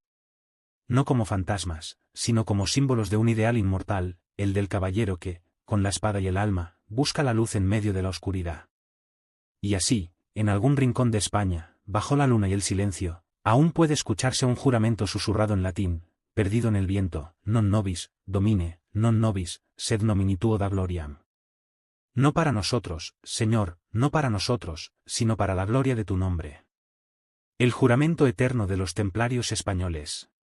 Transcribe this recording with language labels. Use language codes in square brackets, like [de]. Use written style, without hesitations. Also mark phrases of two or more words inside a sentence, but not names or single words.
[es] No como fantasmas, sino como símbolos de un ideal inmortal, el del caballero que, con la espada y el alma, busca la luz en medio de la oscuridad. Y así, en algún rincón de España, bajo la luna y el silencio, aún puede escucharse un juramento susurrado en latín, perdido en el viento: [la] non nobis, domine, non nobis, sed nomini tuo da gloriam. [es] No para nosotros, Señor, no para nosotros, sino para la gloria de tu nombre. El juramento eterno de los templarios españoles.